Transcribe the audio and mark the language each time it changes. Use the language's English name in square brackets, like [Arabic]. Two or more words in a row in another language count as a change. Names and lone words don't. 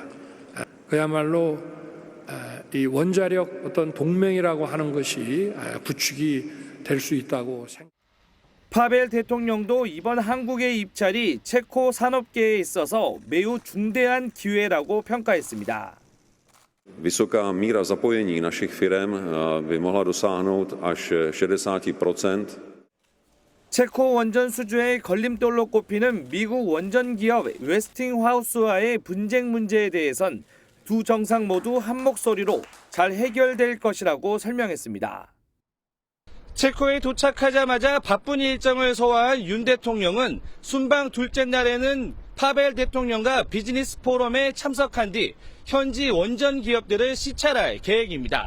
[Korean] 그야말로 이 원자력 어떤 동맹이라고 하는 것이 구축이 될 수 있다고 생각합니다. 파벨 대통령도 이번 한국의 입찰이 체코 산업계에 있어서 매우 중대한 기회라고 평가했습니다. [Czech] Vysoká míra zapojení našich firem by mohla dosáhnout až 60%. [Korean] 체코 원전 수주의 걸림돌로 꼽히는 미국 원전 기업 웨스팅하우스와의 분쟁 문제에 대해선 두 정상 모두 한 목소리로 잘 해결될 것이라고 설명했습니다. 체코에 도착하자마자 바쁜 일정을 소화한 윤 대통령은 순방 둘째 날에는 파벨 대통령과 비즈니스 포럼에 참석한 뒤 현지 원전 기업들을 시찰할 계획입니다.